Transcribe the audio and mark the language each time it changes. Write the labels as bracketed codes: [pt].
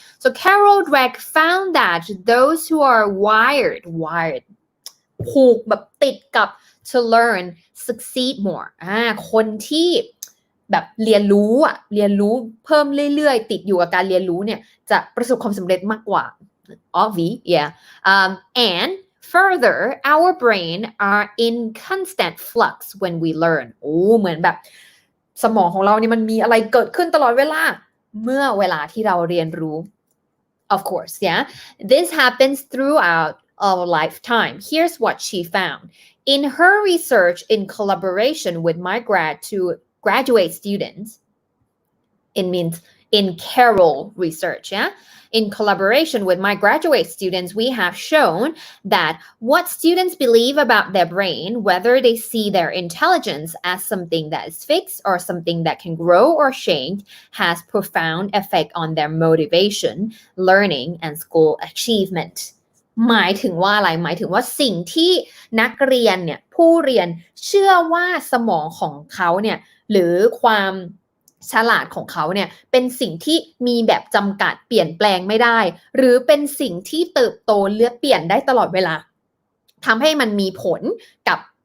[en] So Carol Dweck found that those who are wired [th] ผูกแบบติดกับ [en] to learn succeed more [th] คนที่แบบเรียนรู้เพิ่มเรื่อยๆติดอยู่กับการเรียนรู้เนี่ยจะประสบความสำเร็จมากกว่า [en] obvious, yeah. And further, our brain are in constant flux when we learn. [th] เหมือนแบบสมองของเรานี่มันมีอะไรเกิดขึ้นตลอดเวลาเมื่อเวลาที่เราเรียนรู้ [en] Of course, yeah. This happens throughout our lifetime. Here's what she found. In her research in collaboration with my graduate students, it means in Carol research, yeah. In collaboration with my graduate students, we have shown that what students believe about their brain, whether they see their intelligence as something that is fixed or something that can grow or change, has profound effect on their motivation, learning, and school achievement. [th] หมายถึงว่าอะไรหมายถึงว่าสิ่งที่นักเรียนเนี่ยผู้เรียนเชื่อว่าสมองของเขาเนี่ยหรือความฉลาดของเขาเนี่ยเป็นสิ่งที่มีแบบจำกัดเปลี่ยนแปลงไม่ได้หรือเป็นสิ่งที่เติบโตเลือกเปลี่ยนได้ตลอดเวลาทำให้มันมีผลกับ